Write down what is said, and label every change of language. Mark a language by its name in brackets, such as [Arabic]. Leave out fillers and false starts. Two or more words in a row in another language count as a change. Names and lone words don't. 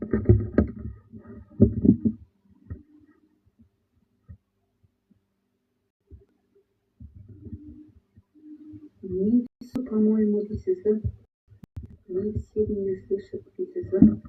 [Russian] Не все, по-моему, [Kazakh] дейсіз ба? [Russian] Не все меня слышат, [Kazakh] дейсіз ба?